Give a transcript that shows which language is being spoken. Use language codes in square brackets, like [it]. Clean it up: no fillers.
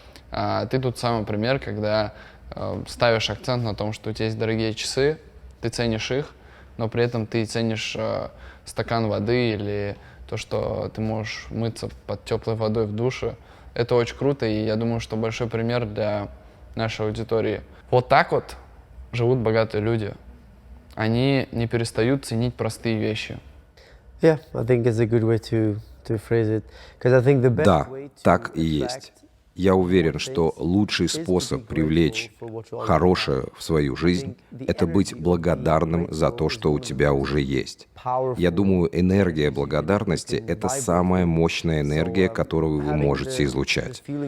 [ru] А ты тут самый пример, когда ставишь акцент на том, что у тебя есть дорогие часы, ты ценишь их, но при этом ты ценишь стакан воды или то, что ты можешь мыться под теплой водой в душе. Это очень круто, и я думаю, что большой пример для нашей аудитории. Вот так вот живут богатые люди. Они не перестают ценить простые вещи. [en] Yeah, I think it's a good way to phrase it. Because I think the best [ru] Да, [en] way to [ru] так и есть. Я уверен, что лучший способ привлечь хорошее в свою жизнь — это быть благодарным за то, что у тебя уже есть. Я думаю, энергия благодарности — это самая мощная энергия, которую вы можете излучать.